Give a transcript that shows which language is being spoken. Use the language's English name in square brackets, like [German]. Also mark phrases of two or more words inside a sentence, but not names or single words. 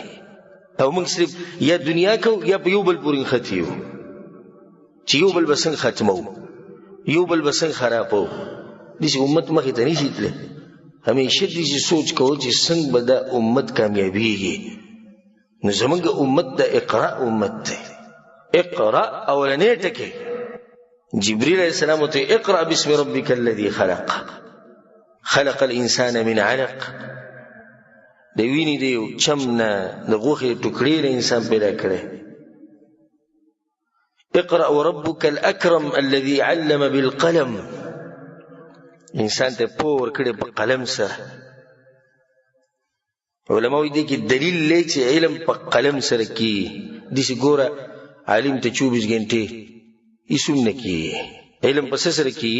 [Pashto] او موږ صرف یا دنیا کوو یا په یو بل پورې نښتي یو چې یو بل به څنګه ختمو، یو بل به څنګه خرابو. داسې امت مخې ته نشي تللی. همیشه داسې سوچ کوو چې څنګه به دا امت کامیابېږي. نو زمونږ امت د اقرا امت دی. [Arabic] اقرا [Pashto] اولنی ټکی جبریل علیه السلام ته [Arabic] اقرا باسم ربک الذي خلق خلق الانسان من علق، [Pashto] د وینې د یو چم نه د غوښې ټوکړې نه انسان پیدا کړی. [Arabic] اقرأ وربك الأكرم الذي علم بالقلم، [Pashto] انسان ته پوه ورکړی په قلم سره. علماء دې کې دلیل لري چې علم په قلم سره کیږي. داسې ګوره عالم ته 24 غنټې هېڅ هم نه کیږي، علم په څه سره کیږي؟